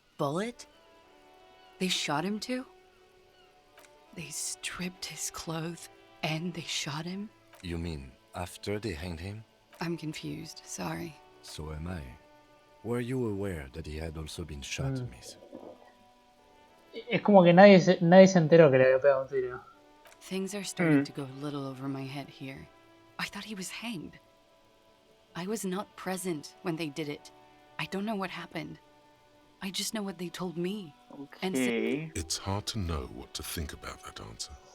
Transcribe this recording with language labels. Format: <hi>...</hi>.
<en>Bullet? They shot him too? They stripped his clothes and they shot him? You mean after they hanged him? I'm confused, sorry. So am I. Were you aware that he had also been shot, miss?</en> <es>Es como que nadie se enteró que le había pegado un tiro.</es> <en>Things are starting to go a little over my head here. I thought he was hanged. I was not present when they did it. I don't know what happened. I just know what they told me. And Okay. It's hard to know what to think about that answer.</en>